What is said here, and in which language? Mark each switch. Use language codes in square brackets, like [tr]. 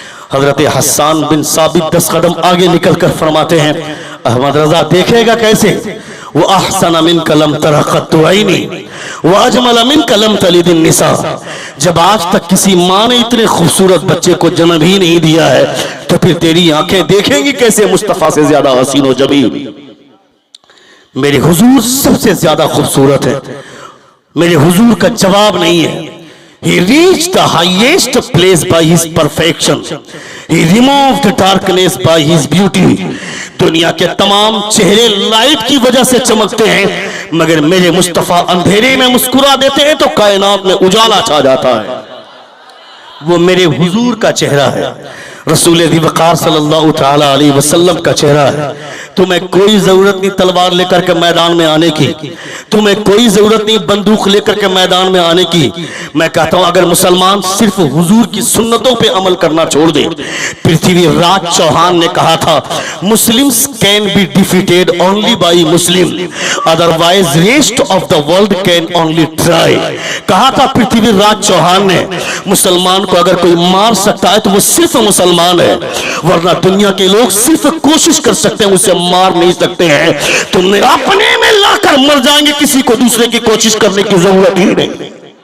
[ur] حضرت حسان بن ثابت 10 قدم آگے نکل کر فرماتے ہیں احمد رضا دیکھے گا کیسے, [ar] وَأَحْسَنَ مِنْكَ لَمْ تَرَ قَطُّ عَيْنِي وَأَجْمَلَ مِنْكَ لَمْ تَلِدِ النِّسَاء. [ur] جب آج تک کسی ماں نے اتنے خوبصورت بچے کو جنم ہی نہیں دیا ہے تو پھر تیری آنکھیں دیکھیں گی کیسے مصطفیٰ سے زیادہ حسین و جمیل. میرے حضور سب سے زیادہ خوبصورت ہے. میرے حضور کا جواب نہیں ہے. [en] He reached the highest place by his perfection. He removed the darkness by his beauty. [ur] دنیا کے تمام چہرے لائٹ کی وجہ سے چمکتے ہیں مگر میرے مصطفیٰ اندھیرے میں مسکرا دیتے ہیں تو کائنات میں اجالا چھا جاتا ہے. وہ میرے حضور کا چہرہ ہے, رسول دی وقار صلی اللہ تعالی علیہ وسلم کا چہرہ ہے. تمہیں کوئی ضرورت نہیں تلوار لے کر کے میدان میں آنے کی, تمہیں کوئی ضرورت نہیں بندوق لے کر کے میدان میں آنے کی. میں کہتا ہوں اگر مسلمان صرف حضور کی سنتوں پہ عمل کرنا چھوڑ دے. پرتھوی راج چوہان نے کہا تھا [en] Muslims can be defeated only by Muslim, otherwise rest of the world can only try. [ur] کہا تھا پرتھوی راج چوہان نے مسلمان کو اگر کوئی مار سکتا ہے تو وہ صرف مسلمان ہے, ورنہ دنیا کے لوگ صرف کوشش کر سکتے ہیں اسے مار نہیں سکتے ہیں. تم نے اپنے میں لا کر مر جائیں گے, کسی کو دوسرے کی کوشش کرنے کی ضرورت ہی نہیں.